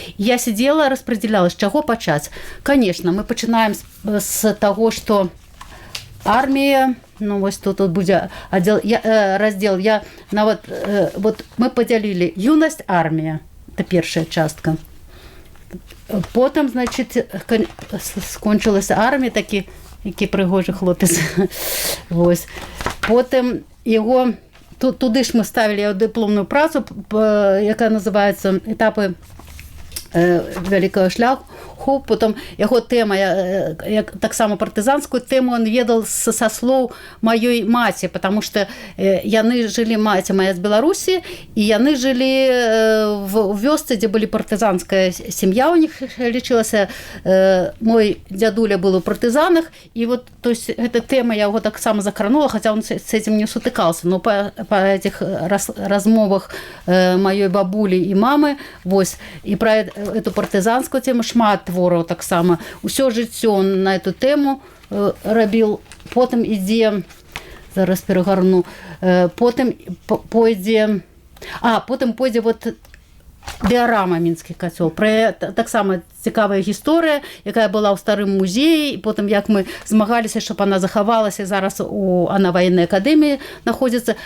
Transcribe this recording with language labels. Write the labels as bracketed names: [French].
[Russian] И я сидела, распределяла, с чего почать. Конечно, мы начинаем с того, что армия, ну вот тут будет раздел, вот мы поделили юность, армия, это первая частка. Потом, значит, скончилась армия, такі пригожі хлопець. Ось. [Ukrainian] Потім його, туди ж ми ставили дипломну працю, яка називається «Етапи великого шляху». [Russian] Потом его тема, як так само партизанскую тему он ведал со слов моей мати, потому что яны жили, мать моя с Беларуси, и яны жили в вёсце, где были партизанская семья у них лечилась. Мой дядуля был у партизанах, и вот, то есть, эта тема я его так само закранула, хотя он с этим не сутыкался, но по этих размовах моей бабули и мамы, вось, и про эту партизанскую тему [Belarusian] шмат твораў таксама. Усё жыццё на эту тэму рабіў. Потым ідзе, зараз перагарну, потым пойдзе вот дыарама «Мінскі кацёл». Таксама цікавая гісторыя, якая была ў старым музеі, і потым як мы змагаліся, щоб она захавалася, зараз на ваеннай акадэміі знаходзіцца.